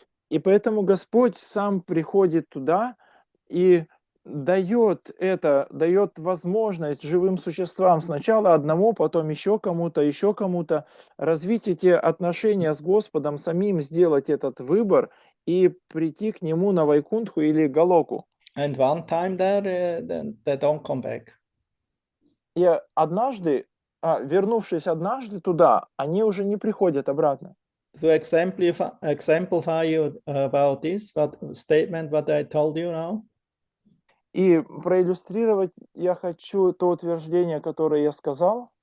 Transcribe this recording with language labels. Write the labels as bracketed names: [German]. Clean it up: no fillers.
[Russian] И поэтому Господь сам приходит туда и дает возможность живым существам, сначала одному, потом еще кому-то развить эти отношения с Господом, самим сделать этот выбор и прийти к нему на Вайкунтху или Галоку. [English] And one time there, then they don't come back. [Russian] И однажды, вернувшись однажды туда, они уже не приходят обратно. [English] To exemplify you about this statement what I told you now. [Russian] И проиллюстрировать я хочу то утверждение, которое я сказал.